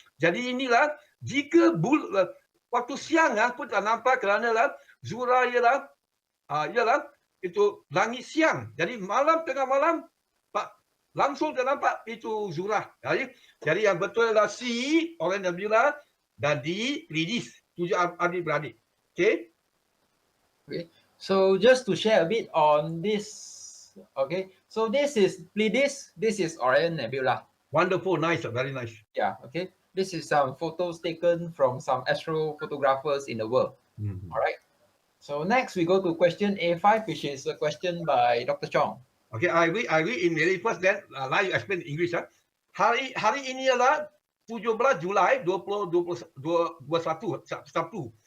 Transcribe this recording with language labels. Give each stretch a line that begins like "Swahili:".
Malay: Jadi inilah jika waktu siang pun tak nampak kerana Zura ialah itu langit siang. Jadi tengah malam langsung tak nampak itu Zura. Jadi yang betul adalah C, Orion Nebula, dan D, Pleiades, 7 adik-beradik.
English: Okay? Okay. So just to share a bit on this. Okay, so this is Pleiades, this is Orion Nebula. Wonderful, nice, very nice. Yeah, okay. This is some photos taken from some astrophotographers in the world. All right. So next we go to question A5, which is a question by Dr. Chong. Okay, I read in Malay first, then now you explain in English.
Malay: Hari ini adalah 17 Julai 2021, Sabtu.